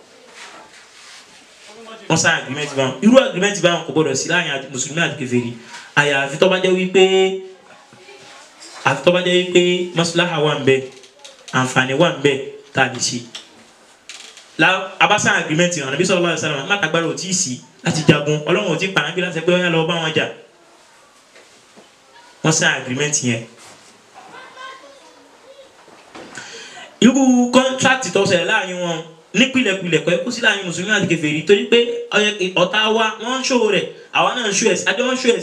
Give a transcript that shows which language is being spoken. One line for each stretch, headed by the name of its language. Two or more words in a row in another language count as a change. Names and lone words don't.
Yoruba: wọ́n
English: sign agreement
Yoruba: báwọn irú agreement báwọn kò gbọ́dọ̀ sí láàrin mùsùlùmí àti kèfèrí àyàfi tó bá jẹ́ wípé maslaha wà ń bẹ àǹfààní wà ń bẹ tá a lè ṣe abasa agreement yẹn Ànábì
Arabic: صلى الله عليه وسلم
Yoruba: mátàgbára ò tí ì sí láti jagun Ọlọ́run ò tí ì pàrọ̀ bí láti pé wọ́n lọ bá wọn jà wọ́n
English: sign agreement
Yoruba: yẹn. irú contract tó ṣẹlẹ̀ láàrin wọn nípìlẹ̀pìlẹ̀ kọ́ ẹ kó sí láàrin mùsùlùmí àti kèfèrí torí pé ọ̀tá wa wọ́n ń ṣòwò rẹ̀ àwa náà ń ṣó ẹ̀ sí àjọ wọn ń ṣó ẹ̀